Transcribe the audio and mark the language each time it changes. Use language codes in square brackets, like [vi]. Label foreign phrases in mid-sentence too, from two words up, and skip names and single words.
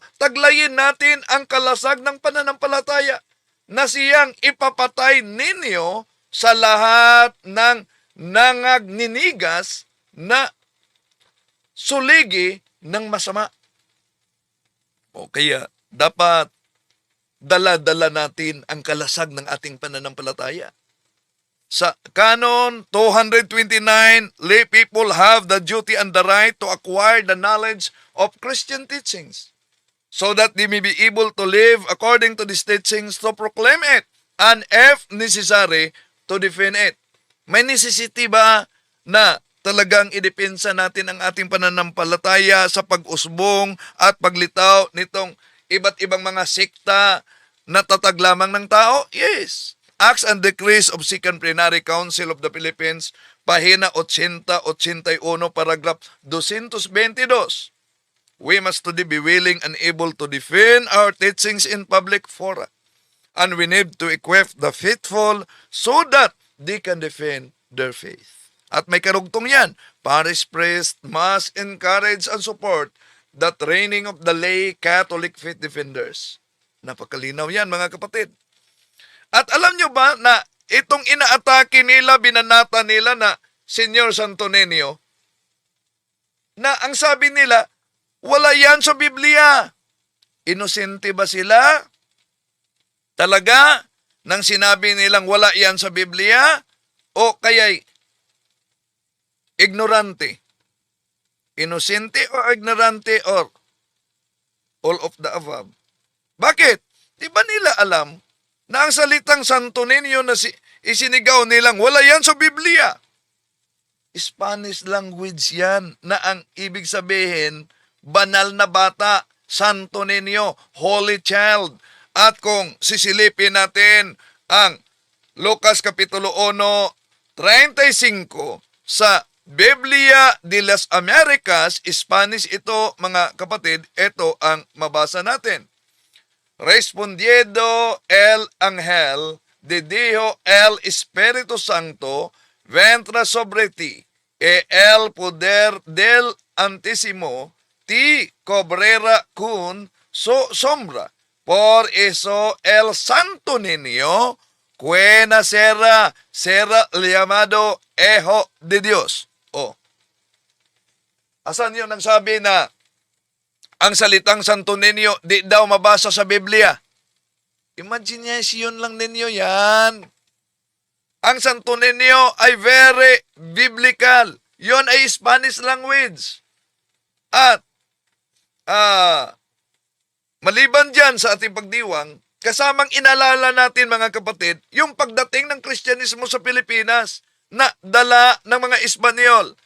[tl] Taglayin natin ang kalasag ng pananampalataya na siyang ipapatay ninyo sa lahat ng nangagninigas na suligi ng masama. O kaya dapat dala-dala natin ang kalasag ng ating pananampalataya. [en] Sa Canon 229, lay people have the duty and the right to acquire the knowledge of Christian teachings so that they may be able to live according to these teachings, to proclaim it, and if necessary, to defend it. [tl] May necessity ba na talagang idepensa natin ang ating pananampalataya sa pag-usbong at paglitaw nitong iba't ibang mga sekta na tatag lamang ng tao? [en] Yes. Acts and Decrees of Second Plenary Council of the Philippines, pahina 80-81, paragraph 222. We must today be willing and able to defend our teachings in public fora. And we need to equip the faithful so that they can defend their faith. [tl] At may karugtong yan, [en] parish priest must encourage and support the training of the lay Catholic faith defenders. [tl] Napakalinaw yan mga kapatid. At alam nyo ba na itong inaatake nila, binanata nila na Senyor Santo Niño, na ang sabi nila, wala yan sa Biblia. Inosente ba sila? Talaga? Nang sinabi nilang wala yan sa Biblia? O kaya'y ignorante? Inosente o ignorante [en] or all of the above? [tl] Bakit? Di ba nila alam na ang salitang Santo Niño na isinigaw nilang wala yan sa Biblia? [en] Spanish language [tl] yan na ang ibig sabihin, banal na bata, Santo Niño, [en] Holy Child. [tl] At kung sisilipin natin ang Lucas Kapitulo 1, 35 sa Biblia de las Americas, Spanish ito mga kapatid, ito ang mabasa natin. [es] Respondiendo el ángel de dijo el Espíritu Santo vendrá sobre ti, e el poder del Antísimo ti cobrera con su sombra. Por eso el Santo Niño que nacerá será llamado Hijo de Dios. [tl] O, asan yun ang sabi na ang salitang Santo Niño di daw mabasa sa Biblia? Imagination lang ninyo yan. Ang Santo Niño ay [en] very biblical. [tl] Yon ay [en] Spanish language. [tl] At, maliban dyan sa ating pagdiwang, kasamang inalala natin mga kapatid, yung pagdating ng Kristyanismo sa Pilipinas na dala ng mga Espanyol.